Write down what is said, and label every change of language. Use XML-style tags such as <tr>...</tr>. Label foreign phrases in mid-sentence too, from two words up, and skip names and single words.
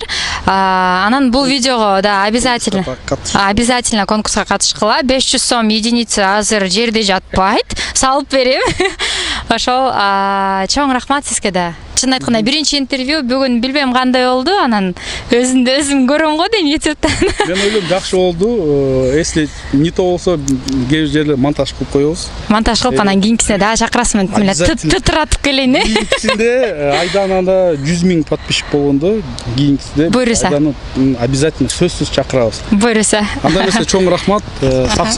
<ky>Анан бул видеого да обязательно конкурска катышкыла. 500 сом единица азыр жерде жатпайт, салып берем. Ошол чоң рахмат сизге да. Чын айтканда биринчи интервью бүгүн билбейм кандай болду, анан өзүм көрөм го дейм YouTube'дан. Мен ойлойм жакшы болду.</ky> <ru>Если не то</ru> <ky>болсо, кээ жерде монтаж кылып коебуз. Монтаж кылып анан кийинкисине да чакырасың, мен тытыратып келейин. Кийинкисинде Айданада 100 000 подписчик болгондо, кийинкисинде Айданы обязательно сөзсүз чакырабыз. Буйруса. Анда эмесе чоң рахмат.</ky>